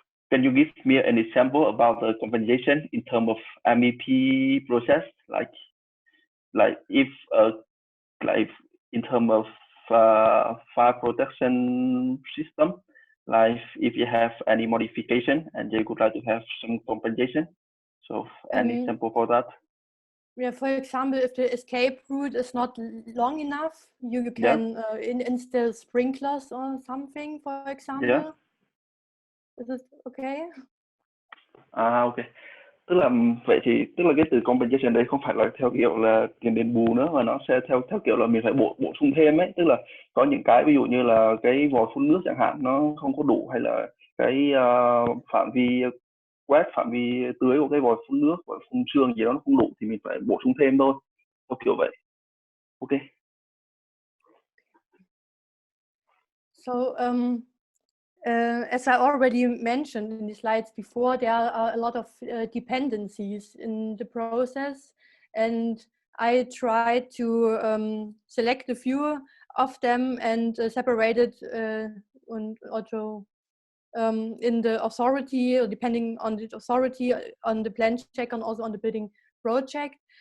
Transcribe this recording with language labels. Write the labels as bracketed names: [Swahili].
[English] can you give me an example about the compensation in terms of MEP process, like if like in terms of fire protection system, like if you have any modification and they would like to have some compensation, so any example for that? Yeah, for example, if the escape route is not long enough, you can install sprinklers or something, for example. Yeah. Is it okay? Okay. [Vietnamese] Tức là vậy thì tức là cái từ compensation đây không phải là theo kiểu là tiền đền bù nữa, mà nó sẽ theo kiểu là mình phải bổ sung thêm ấy, tức là có những cái ví dụ như là cái vòi phun nước chẳng hạn nó không có đủ, hay là cái phạm vi quét, phạm vi tưới của cái vòi phun nước, vòi phun sương gì đó nó không đủ thì mình phải bổ sung thêm thôi, theo kiểu vậy. [English] Ok. So as I already mentioned in the slides before, there are a lot of dependencies in the process, and I tried to select a few of them and separate it and also in the authority, or depending on the authority, on the plan check, and also on the building project.